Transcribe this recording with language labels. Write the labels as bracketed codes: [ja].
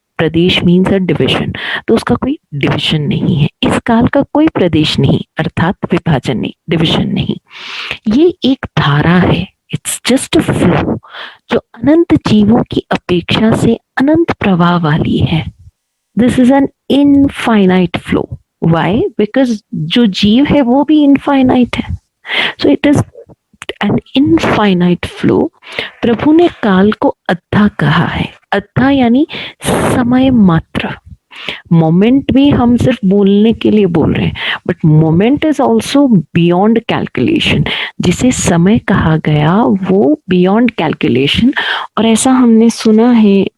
[hi] Pradesh [en] means a division, [hi] तो उसका कोई डिविजन नहीं है। इस काल का कोई प्रदेश नहीं, अर्थात विभाजन नहीं, डिविजन नहीं। ये एक धारा है, [en] it's just a flow [hi] जो अनंत जीवों की अपेक्षा से अनंत प्रवाह वाली है। [en] This is an infinite flow. Why? [hi] Because जो जीव है वो भी infinite है. [en] So it is an infinite flow. [hi] प्रभु ने काल को अद्धा कहा है। अद्धा यानी समय मात्र। मोमेंट भी हम सिर्फ बोलने के लिए बोल रहे हैं, [en] But moment is also beyond calculation. [hi] जिसे समय कहा गया वो [en] Beyond calculation. [hi] और ऐसा हमने सुना है